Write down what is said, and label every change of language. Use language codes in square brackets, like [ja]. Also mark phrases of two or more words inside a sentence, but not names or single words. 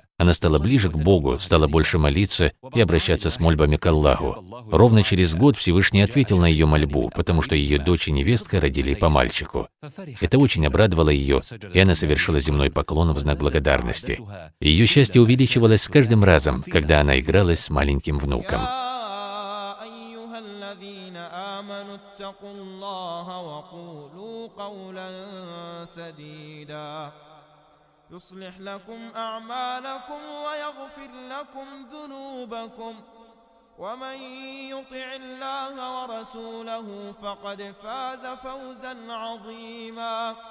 [ru] Она стала ближе к Богу, стала больше молиться и обращаться с мольбами к Аллаху. Ровно через год Всевышний ответил на ее мольбу, потому что ее дочь и невестка родили по мальчику. Это очень обрадовало ее, и она совершила земной поклон в знак благодарности. Ее счастье увеличивалось с каждым разом, когда она игралась с маленьким внуком. [ar] يصلح لكم أعمالكم ويغفر لكم ذنوبكم ومن يطع الله ورسوله فقد فاز فوزا عظيما